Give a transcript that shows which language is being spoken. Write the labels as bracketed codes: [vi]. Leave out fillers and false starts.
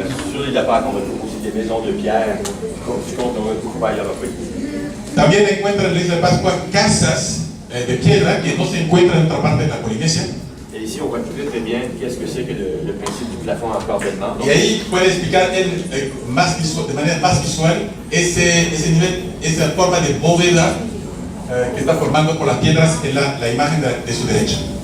[fr] Sur l'île de Pâques, on retrouve aussi des maisons de pierre. Du compte, on retrouve pas ailleurs. [es] También encuentran en la Isla de Pascua casas de piedra que no se encuentran en otra parte de la Polinesia. [fr] Et ici, on voit très bien qu'est-ce que c'est que le principe du plafond en corbellement. [es] Y ahí puede explicar él de manera más visual ese nivel, esa forma de bóveda que está formando por las piedras en la imagen de su derecha.